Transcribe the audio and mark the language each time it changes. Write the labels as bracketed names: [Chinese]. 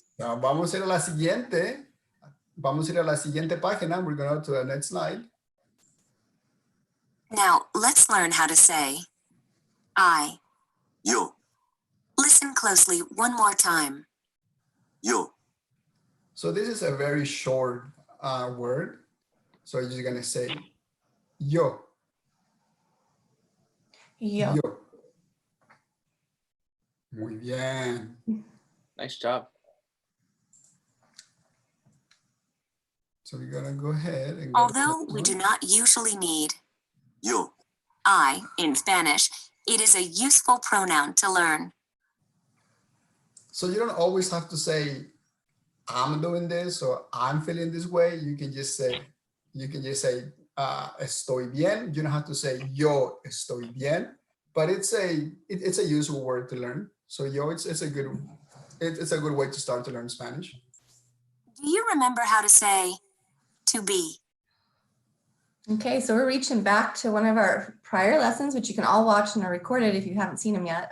[English] Now, [Spanish] vamos a ir a la siguiente. Vamos a ir a la siguiente página. [English] We're going to the next slide. Now, let's learn how to say, I. [Spanish] Yo. [English] Listen closely one more time. [Spanish] Yo. [English] So this is a very short word. So you're just going to say yo. [Spanish] Yo. Yo. Muy bien. [English] Nice job. So we're going to go ahead and go Although we do not usually need [Spanish] Yo. [English] I in Spanish, it is a useful pronoun to learn. So you don't always have to say I'm doing this or I'm feeling this way. You can just say [Spanish] estoy bien. [English] You don't have to say [Spanish] yo estoy bien, [English] but it's a useful word to learn. So yo, it's a good way to start to learn Spanish. Do you remember how to say to be? Okay, so we're reaching back to one of our prior lessons, which you can all watch and are recorded if you haven't seen them yet.